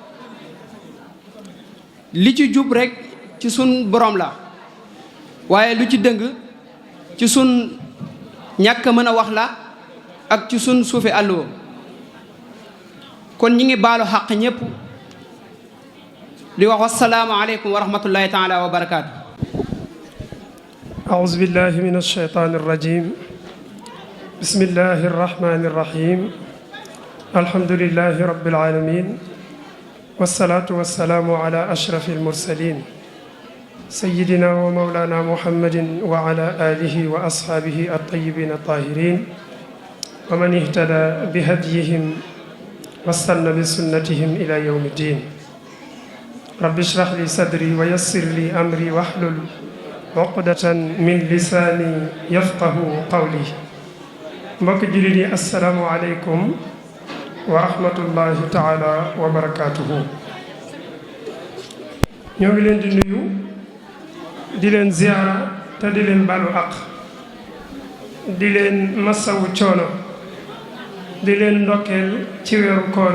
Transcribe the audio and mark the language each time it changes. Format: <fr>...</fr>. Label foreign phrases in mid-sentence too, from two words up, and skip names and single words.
<wo>li ci jub rek ci sun borom la waaye lu ci dëng ci sun ñàkk mën a wax la ak ci sun suufi àlluwa kon ñi ngi baalu xaq ñépp di wax</wo> <ar>والسلام عليكم ورحمة الله تعالى وبركاته أعوذ بالله من الشيطان الرجيم بسم الله الرحمن الرحيم الحمد لله رب العالمين والصلاة والسلام على أشرف المرسلين سيدنا ومولانا محمد وعلى آله وأصحابه الطيبين الطاهرين ومن اهتدى بهديهم واستنى بسنتهم إلى يوم الدين رب اشرح لي صدري ويسر لي أمري واحلل عقدة من لساني يفقه قولي</ar> <wo>mbokk jullit yi</wo> <ar>السلام عليكم ورحمة الله تعالى وبركاته</ar> <wo>ñoo ngi leen di nuyu di leen ziyaara te di leen balu aq di leen masawu coono di leen ndokkeel ci weeru koor</wo>